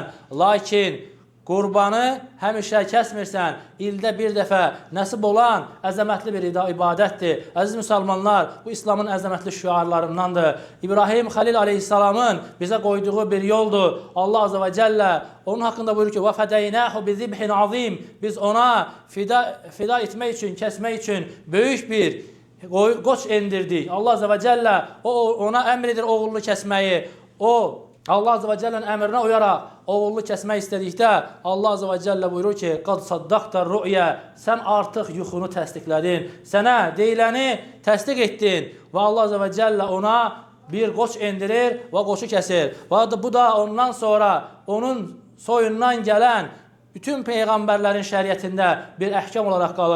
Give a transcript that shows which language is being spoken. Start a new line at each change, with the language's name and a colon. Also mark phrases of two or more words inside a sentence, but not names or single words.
Azerbaijani: Lakin qurbanı həmişə kəsmirsən, ildə bir dəfə nəsib olan əzəmətli bir ibadətdir. Əziz müsəlmanlar, bu İslamın əzəmətli şüarlarındandır. İbrahim Xəlil aleyhissalamın bizə qoyduğu bir yoldur.
Arabic: الله عز وجل
Azerbaijani: onun haqqında buyurur ki,
Arabic: وَفَدَيْنَاهُ بِذِبْحٍ عَظِيمٍ
Azerbaijani: Biz ona fida etmək üçün, kəsmək üçün böyük bir qoç endirdik.
Arabic: الله عز وجل
Azerbaijani: ona əmr edir oğullu kəsməyi. O,
Arabic: الله عز وجل
Azerbaijani: əmrinə uyaraq oğullu kəsmək istədikdə
Arabic: الله عز وجل
Azerbaijani: buyurur ki,
Arabic: قَدْ صَدَّقْتَ الرُّؤْيَ
Azerbaijani: Sən artıq yuxunu təsdiqlədin. Sənə deyiləni təsdiq etdin. Və
Arabic: الله عز وجل
Azerbaijani: ona bir qoç endirir və qoçu kəsir. Və bu da ondan sonra onun soyundan gələn bütün peyğəmbərlərin şəriətində bir əhkam olaraq qalır.